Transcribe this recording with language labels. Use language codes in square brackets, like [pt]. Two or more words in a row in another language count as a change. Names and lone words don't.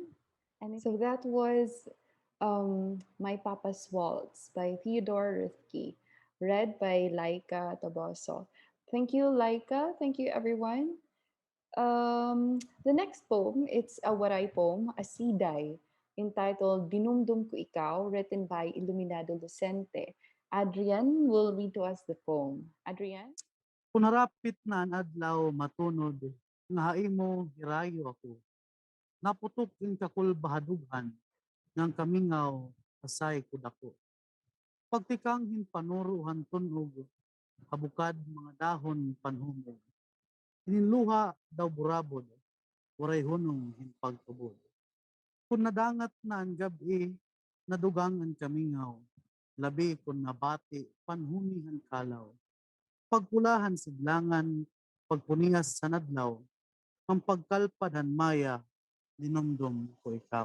[en] So that was My Papa's Waltz by Theodore Roethke, read by Lyka Taboso. Thank you, Lyka. Thank you, everyone. The next poem, it's a Waray poem, a Siday, entitled Dinumdom Ko Ikaw, written by Iluminado Lucente. Adrian will read to us the poem. Adrian? [war] Kung narapit na ang adlaw matunod, nga mo hirayo ako. Naputok in kakul bahadughan, ngang kamingaw, asay kudako. Pagtikang hinpanuruhan tunog, habukad mga dahon panhumog. Hininluha daw burabod, waray hunong hinpagtubod. Kung nadangat na ang gabi, nadugang ang kamingaw. labi kun nabati panhunihan kalaw. Pagpulahan sidlangan, pagpunias sa nadlaw, ang pagkalpadan maya, dinumdum ko ikaw.